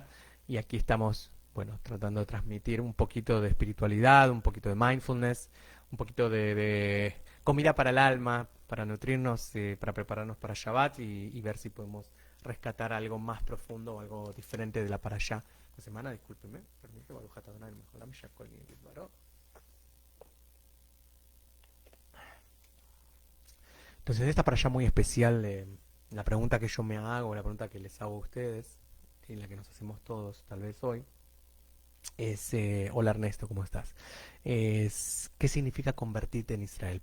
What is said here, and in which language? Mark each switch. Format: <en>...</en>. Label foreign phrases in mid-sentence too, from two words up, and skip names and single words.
<es>Y aquí estamos, bueno, tratando de transmitir un poquito de espiritualidad, un poquito de mindfulness, un poquito de comida para el alma, para nutrirnos, para prepararnos para Shabbat y ver si podemos rescatar algo más profundo o algo diferente de la para allá. Esta semana, discúlpeme, permíteme,</es> <he>ברוך אתה אדני מלך העולם, שהכל נהיה בדברו.</he> <es>Entonces, esta para allá muy especial, la pregunta que yo me hago, la pregunta que les hago a ustedes, y la que nos hacemos todos tal vez hoy, es, hola Ernesto, ¿cómo estás? Es, ¿qué significa convertirte en Israel?</es>